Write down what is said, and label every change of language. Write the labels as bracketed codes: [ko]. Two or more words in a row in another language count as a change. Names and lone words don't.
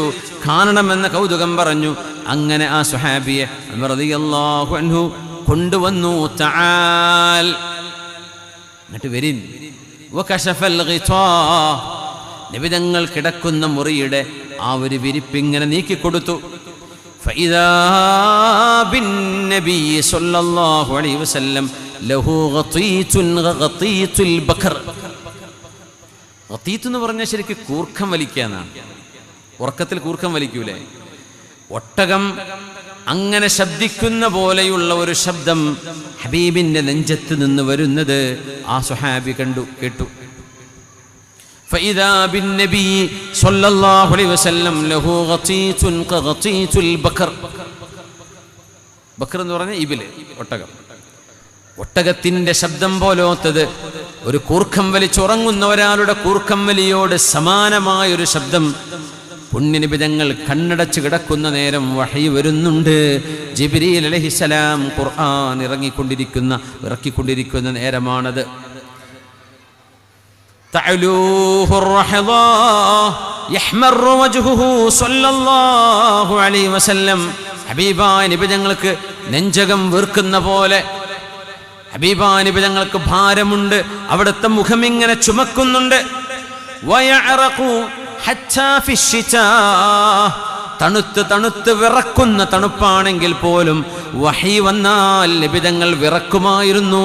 [ml] കാണണമെന്ന കൗതുകം പറഞ്ഞു. അങ്ങനെ ആ സ്വഹാബിയെ ഉമർ [ar] رضي الله عنه [ml] കൊണ്ടുവന്നു. തആൽ, എന്നിട്ട് വരിൻ. [ar] وكشف الغطاء, [ml] നബി തങ്ങൾ കിടക്കുന്ന മുറിയുടെ ആ ഒരു വിരിപ്പിങ്ങനെ നീക്കിക്കൊടുത്തു. [ar] فإذا بالنبي صلى الله عليه وسلم له غطيت غطيت البكر. [ml] ഗതീത്ത് എന്ന് പറഞ്ഞാൽ ശരിക്കും കൂർക്കം വലിക്കാന്നാണ്. ഉറക്കത്തിൽ കൂർക്കം വലിക്കൂലേ? ഒട്ടകം അങ്ങനെ ശബ്ദിക്കുന്ന പോലെയുള്ള ഒരു ശബ്ദം ഹബീബിന്റെ നെഞ്ചത്ത് നിന്ന് വരുന്നത് ആ സ്വഹാബി കേട്ടു. [ar] فإذا بالنبي صلى الله عليه وسلم له غطيت كغطيت البكر. [ml] ബക്കർ എന്ന് പറഞ്ഞാൽ ഇബില്, ഒട്ടകം. ഒട്ടകത്തിന്റെ ശബ്ദം പോലോത്തത്, ഒരു കൂർക്കം വലിച്ചുറങ്ങുന്ന ഒരാളുടെ കൂർക്കം വലിയോട് സമാനമായൊരു ശബ്ദം പുണ്യനബി തങ്ങൾ കണ്ണടച്ച് കിടക്കുന്ന നേരം വഹി വരുന്നുണ്ട്. ജിബ്രീൽ അലൈഹിസ്സലാം ഖുർആൻ ഇറക്കിക്കൊണ്ടിരിക്കുന്ന നേരമാണത്. [ar] تعلوه الرحضاء يحمر وجهه صلى الله عليه وسلم. [ml] ഹബീബായ നബി തങ്ങൾക്ക് നെഞ്ചകം വീർക്കുന്ന പോലെ, ഹബീബായ നബി തങ്ങൾക്ക് ഭാരമുണ്ട്, അവിടുത്തെ മുഖം ഇങ്ങനെ ചുമക്കുന്നുണ്ട്. [ar] ويعرق حتى في الشتاء, [ml] തണുത്ത് വിറക്കുന്ന തണുപ്പാണെങ്കിൽ പോലും വഹി വന്നാൽ നബിതങ്ങൾ വിറക്കുമായിരുന്നു.